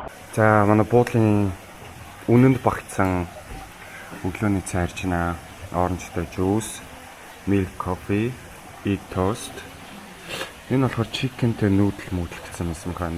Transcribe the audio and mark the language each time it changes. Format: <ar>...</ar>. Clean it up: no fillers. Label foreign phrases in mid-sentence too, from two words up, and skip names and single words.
<mn>За манай буудлын үнэнд багтсан өглөөний цай ирж байна. Оранжтай жуус,</mn> <en>milk coffee, egg toast.</en> <mn>Энэ болохоор чикентэй нүүдэл гэсэн юм байна.</mn>